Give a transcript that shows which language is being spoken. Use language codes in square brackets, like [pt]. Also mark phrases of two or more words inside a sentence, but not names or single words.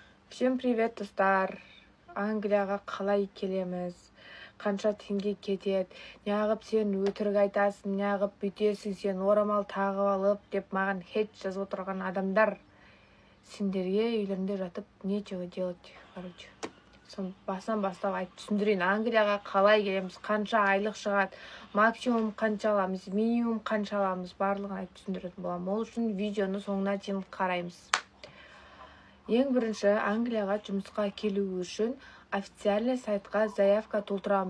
[ru] Всем привет, [kk] достар. Англияға қалай келеміз? Қанша теңге кетеді? Неғып сен өтірік айтасың, неғып бүйтесің, сен орамал тағып алып деп маған хейт жазып отырған адамдар. Сендерге үйлерінде жатып [ru] нечего делать, короче. [kk] Басынан бастап айтып түсіндірейін. Англияға қалай келеміз? Қанша айлық шығады? Максимум қанша аламыз? Минимум қанша аламыз? Барлығын айтып түсіндіретін боламын. Ол үшін видеоны соңына дейін қараймыз. Ең бірінші, Англияға жұмысқа келу үшін официальный сайтқа заявка толтырамыз.